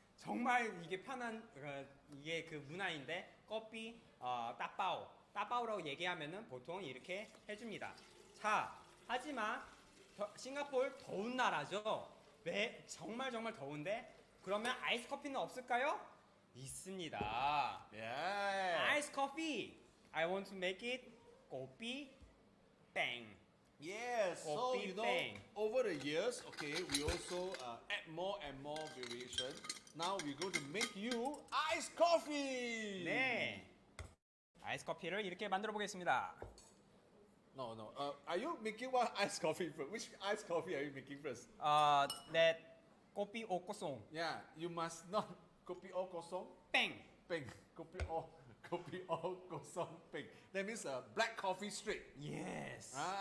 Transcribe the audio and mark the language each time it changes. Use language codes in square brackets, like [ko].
[ko] 정말 이게 편한 이게 그 문화인데 커피 따빠오. 따빠오라고 얘기하면은 보통 이렇게 해줍니다. 자, 하지만 싱가포르 더운 나라죠. 정말 더운데 그러면 아이스 커피는 없을까요? 있습니다. [en] Yeah. [ko] 아이스 커피. [en] I want to make it kopi bang. Yes. So [ms] Kopi [en] you know, [ms] bang. [en] over the years, okay, we also add more and more variation. Now we're going to make you iced coffee. [ko] 네. 아이스 커피를 이렇게 만들어 보겠습니다. [en] No. Are you making what iced coffee first? Which iced coffee are you making first? [ko] 네. 커피 오 꼬송. [en] Yeah, you must not kopi o kosong [ko] 뺑. [ms] peng. Kopi o kosong peng. [en] That means black coffee straight. Yes.